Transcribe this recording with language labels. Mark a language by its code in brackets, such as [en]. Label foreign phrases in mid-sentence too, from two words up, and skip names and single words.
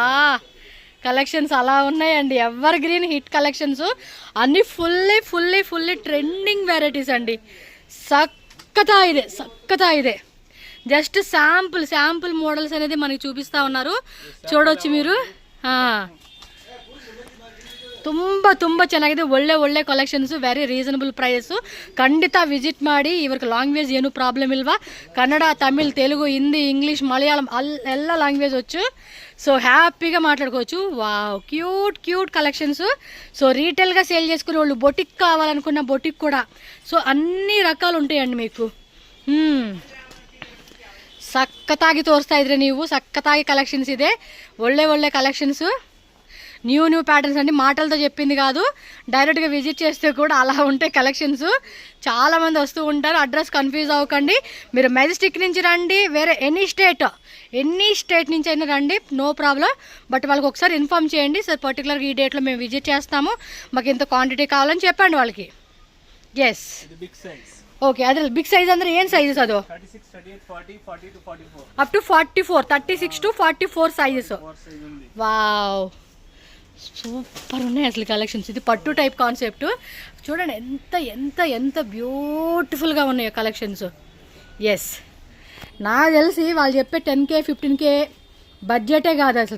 [te] కలెక్షన్స్ అలా ఉన్నాయండి. [en] ever green hit collections అన్నీ fully trending varieties అండి. [kn] సక్కతా ಇದೆ. [en] just sample models [te] అనేది మనకి చూపిస్ತಾ ఉన్నారు, చూడొచ్చు మీరు. [kn] ತುಂಬ ಚೆನ್ನಾಗಿದೆ, ಒಳ್ಳೆ ಕಲೆಕ್ಷನ್ಸ್, [en] very reasonable price. [kn] ಖಂಡಿತ ವಿಸಿಟ್ ಮಾಡಿ. ಇವ್ರಿಗೆ ಲ್ಯಾಂಗ್ವೇಜ್ ಏನು ಪ್ರಾಬ್ಲಮ್ ಇಲ್ವಾ, ಕನ್ನಡ, ತಮಿಳ್, [te] తెలుగు, హిందీ, ఇంగ్లీష్, మలయాళం ಎಲ್ಲ లాంగ్వేజ్ వచ్చు. సో హ్యాపీగా మాట్లాడుకోవచ్చు. [en] Wow, cute collections. [te] సో రీటైల్గా సేల్ చేసుకునే వాళ్ళు, బొటిక్ కావాలనుకున్న బొటిక్ కూడా, సో అన్ని రకాలు ఉంటాయండి మీకు. ಸಕ್ಕತ್ತಾಗಿ ತೋರಿಸ್ತಾ ಇದ್ರೆ ನೀವು, ಸಕ್ಕತ್ತಾಗಿ ಕಲೆಕ್ಷನ್ಸ್ ಇದೆ, ಒಳ್ಳೆ ಕಲೆಕ್ಷన్స్, [en] new patterns [te] అండి. మాటలతో చెప్పింది కాదు, డైరెక్ట్గా విజిట్ చేస్తే కూడా అలా ఉంటాయి కలెక్షన్స్. చాలామంది వస్తూ ఉంటారు. [en] address confuse [te] అవ్వకండి. మీరు మెజెస్టిక్ నుంచి రండి, వేరే [en] any state [te] నుంచి అయినా రండి, [en] no problem. [te] బట్ వాళ్ళకి ఒకసారి ఇన్ఫామ్ చేయండి, సార్ పర్టికులర్గా ఈ డేట్లో మేము విజిట్ చేస్తాము, మాకు ఇంత క్వాంటిటీ కావాలని చెప్పండి వాళ్ళకి. [en] Yes, okay. [te] అదే [en] big size [kn] ಅಂದ್ರೆ ಏನು [te] సైజెస్ ಅದು? [en] 36, 38, 40, 40 to 44. up to 44, 36 to 44 sizes. Wow, super [te] ఉన్నాయి అసలు కలెక్షన్స్. ఇది పట్టు [en] type concept. [te] చూడండి ఎంత బ్యూటిఫుల్గా ఉన్నాయో కలెక్షన్స్. ఎస్, నాకు తెలిసి వాళ్ళు చెప్పే 10K 15K బడ్జెటే కాదు అసలు.